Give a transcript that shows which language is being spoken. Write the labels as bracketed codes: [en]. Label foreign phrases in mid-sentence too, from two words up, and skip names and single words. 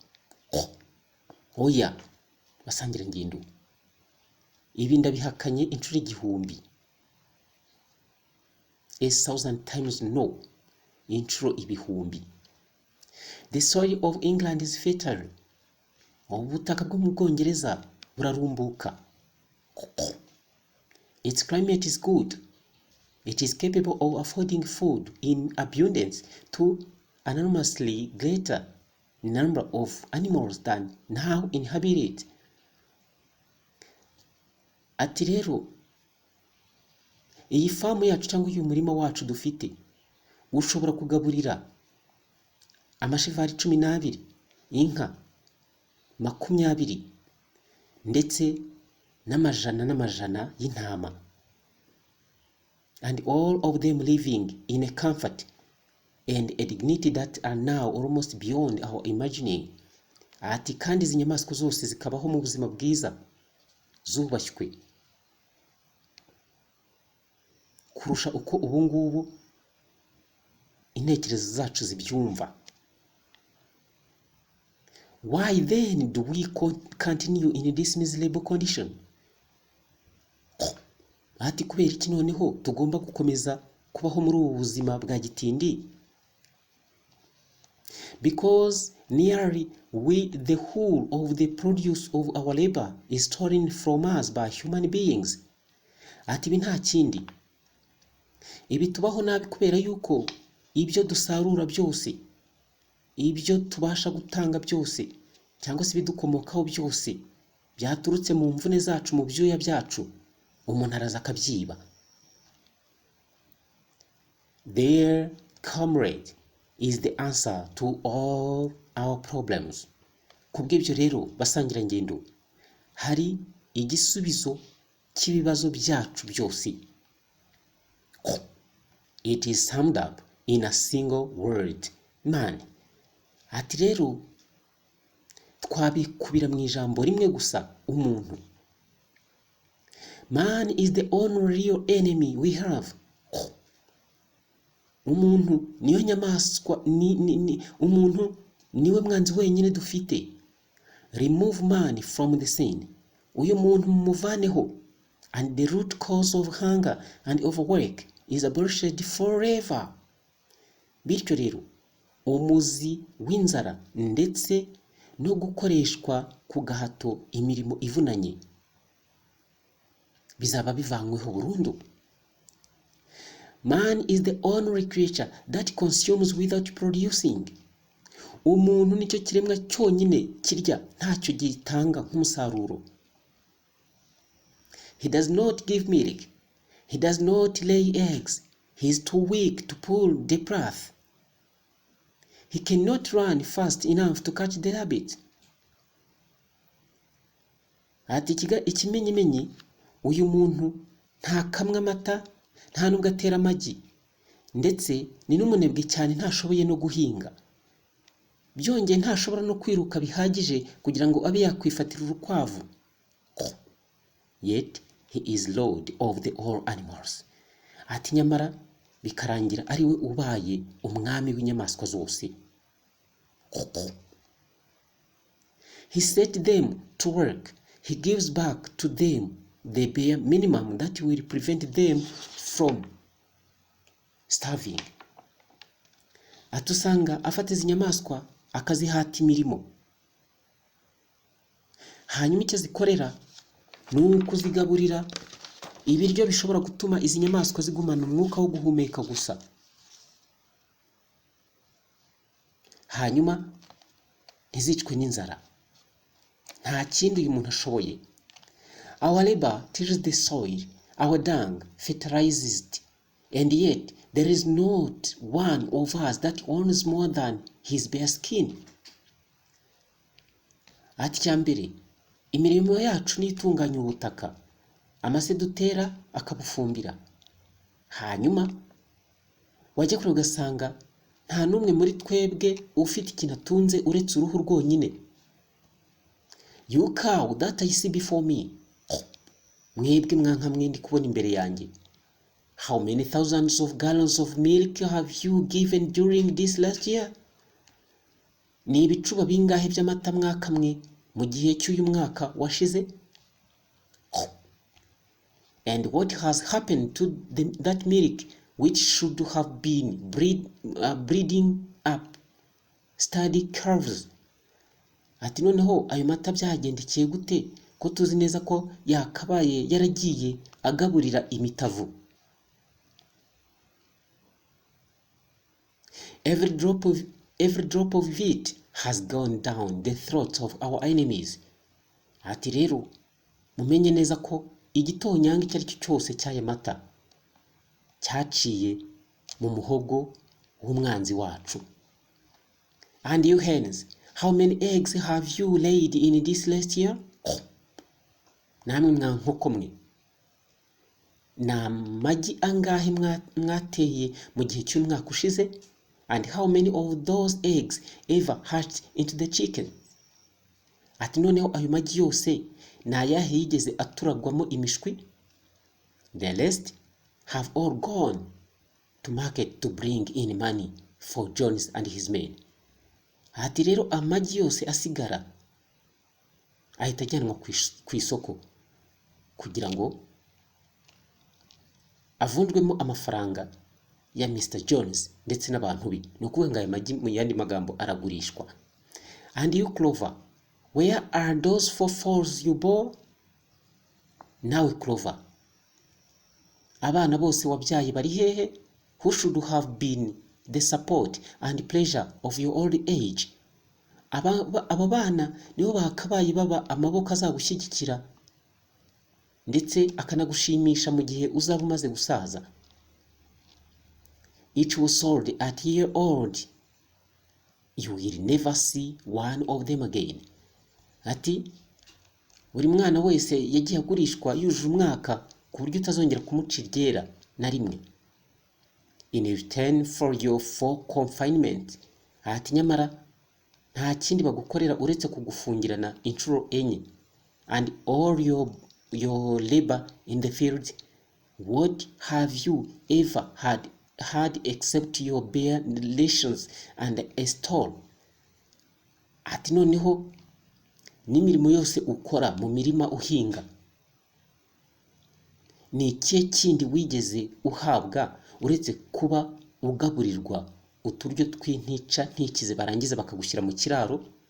[rw] Oya basangira ngendo, ibi ndabihakanye inshuro 1,000. [en] 1,000 times no, inshuro 1,000. The soil of England is fertile. [rw] Ubutaka bwo mu Bwongereza burarumbuka. [en] Its climate is good. It is capable of affording food in abundance to an enormously greater number of animals than now inhabit it. [rw] Ati rero iyi famu yacu cyangwa uyu murima wacu dufite ushobora kugaburira amashivari 12, inka 20 ndetse n'amajana y'intama, [en] and all of them living in a comfort and a dignity that are now almost beyond our imagining. [rw] Ati kandi izi nyamaswa zose zikabaho mu buzima bwiza zubashywe kurusha uko ubu ngubu intekerezo zacu zibyumva. [en] Why then do we continue in this miserable condition? [rw] Ati kubera iki noneho tugomba gukomeza kubaho muri ubu buzima bwa gitindi? [en] Because nearly the whole of the produce of our labor is stolen from us by human beings. [rw] Ati ibi nta kindi, ibi tubaho nabi kubera yuko ibyo dusarura byose, ibyo tubasha gutanga byose cyangwa se bidukomokaho byose byaturutse mu mvune zacu, mu byuya byacu, umuntu araza akabyiba. [en] There, comrade, is the answer to all our problems. [rw] Kubw'ibyo rero basangira ngendo, hari igisubizo cy'ibibazo byacu byose. [en] It is summed up in a single word, man. [rw] Ati rero twabikubira mu ijambo rimwe gusa: umuntu. [en] Man is the only real enemy we have. [rw] Umuntu niyo nyamaswa, umuntu niwe mwanzi wenyine dufite. [en] Remove man from the scene. [rw] Uyu muntu mumuvaneho. [en] And the root cause of hunger and overwork is abolished forever. [rw] Bityo rero, umuzi w'inzara ndetse no gukoreshwa ku gahato imirimo ivunanye bizaba bivanyweho burundu. [en] Man is the only creature that consumes without producing. [rw] Umuntu nicyo kiremwa cyonyine kirya ntacyo gitanga nk'umusaruro. [en] He does not give milk. He does not lay eggs. He is too weak to pull the path. He cannot run fast enough to catch the rabbit. [rw] Ati ikimenyimenyi, uyu muntu nta kamwe amata, nta nubwo atera amagi, ndetse ni n'umunebwe cyane, ntashoboye no guhinga. Byongeye ntashobora no kwiruka bihagije kugira ngo abe yakwifatira urukwavu. [en] Yet he is lord of the all animals. [rw] Ati nyamara bikarangira ari we ubaye umwami w'inyamaswa zose. [en] He set them to work. He gives back to them the bare minimum that will prevent them from starving. [rw] Atusanga afata izi nyamaswa akazihata imirimo, hanyuma icyo zikorera ni ukuzigaburira ibiryo bishobora gutuma izi nyamaswa zigumana umwuka wo guhumeka gusa, hanyuma ntizicwe n'inzara. Nta kindi uyu muntu ashoboye. [en] Our labor tills the soil, our dung fertilizes it, and yet there is not one of us that owns more than his bare skin. [rw] Ati cyambere, imirimo yacu nitunganya ubutaka, amase dutera akabufumbira. Hanyuma wajya kure ugasanga nta n'umwe muri twebwe ufite ikintu atunze uretse uruhu rwonyine. [en] You cow that I see before me. [rw] Mwebwe mwanka mwe ndi kubona imbere yanjye. [en] How many thousands of gallons of milk have you given during this last year? [rw] Ni ibicuba bingahe by'amata mwakamwe mu gihe cy'uyu mwaka washize? [en] And what has happened to that milk which should have been breeding up steady calves? [rw] Ati noneho ayo mata byagendekeye gute ko tuzi neza ko yakabaye yaragiye agaburira imitavu? [en] Every drop of it has gone down the throats of our enemies. [rw] Ati rero mumenye neza ko igitonyanga icyo ari cyo cyose cy'aya mata cyaciye mu muhogo w'umwanzi wacu. [en] And you hens, how many eggs have you laid in this last year? [rw] Namwe mwa nkoko mwe, na magi angahe mwateye mu gihe cy'umwaka ushize? [en] And how many of those eggs ever hatched into the chicken? [rw] Ati noneho ayo magi yose ni ayahe yigeze aturagwamo imishwi? [en] The rest have all gone to market to bring in money for Jones and his men. [rw] Ati rero amagi yose asigara ahita ajyanwa ku isoko kugira ngo avunjwemo amafaranga ya Mr. Jones ndetse n'abantu be. Ni ukuvuga ngo ayo magi mu yandi magambo aragurishwa. [en] And you Clover, where are those 4 foals you bore? [rw] Nawe Clover, abana bose wabyaye bari hehe? [en] Who should have been the support and pleasure of your old age? [rw] Aba bana nibo bakabaye baba amaboko azagushyigikira ndetse akanagushimisha mu gihe uzaba umaze gusaza. [en] Each was sold at year old. You will never see one of them again. [rw] Ati buri mwana wese yagiye agurishwa yujuje umwaka ku buryo utazongera kumuca iryera na rimwe. [en] In return for your full confinement. [rw] Ati nyamara nta kindi bagukorera uretse kugufungirana inshuro enye, [en] and all your labor in the field. What have you ever had except your bare relations and a stall? [rw] Ati noneho n'imirimo yose ukora mu mirima uhinga, ni ikihe kindi wigeze uhabwa uretse kuba ugaburirwa uturyo tw'intica ntikize barangiza bakagushyira mu kiraro?